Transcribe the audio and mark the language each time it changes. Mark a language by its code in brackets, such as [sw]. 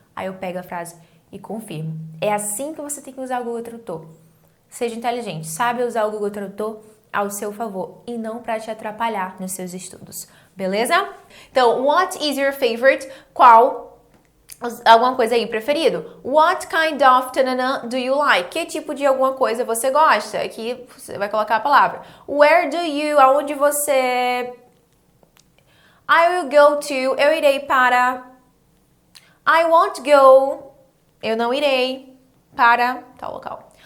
[pt] Aí eu pego a frase e confirmo. É assim que você tem que usar o Google Tradutor. Seja inteligente, sabe usar o Google Tradutor ao seu favor e não para te atrapalhar nos seus estudos. Beleza? Então, [en] what is your favorite? [pt] Qual alguma coisa aí preferido? [en] What kind of tanana do you like? [pt] Que tipo de alguma coisa você gosta? Aqui você vai colocar a palavra. [en] Where do you? [pt] Aonde você... [en] I will go to, [pt] eu irei para. [en] I won't go, [pt] eu não irei para tal local.